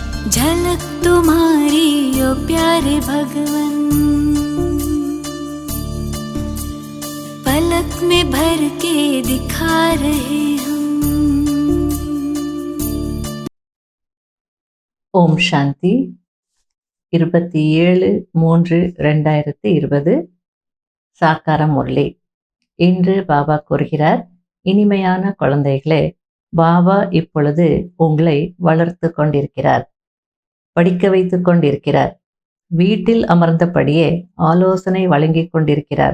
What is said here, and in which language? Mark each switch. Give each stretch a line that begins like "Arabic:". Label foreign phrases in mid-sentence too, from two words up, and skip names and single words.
Hindi: झलक तुम्हारी ओ प्यारे भगवन, पलक में भर के दिखा रहे हम।
Tamil: ஓம் சாந்தி. 27/3/2020 சாக்கார முரளி. இன்று பாபா கூறுகிறார், இனிமையான குழந்தைகளே, பாபா இப்பொழுது உங்களை வளர்த்து கொண்டிருக்கிறார், படிக்க வைத்து கொண்டிருக்கிறார், வீட்டில் அமர்ந்தபடியே ஆலோசனை வழங்கி கொண்டிருக்கிறார்.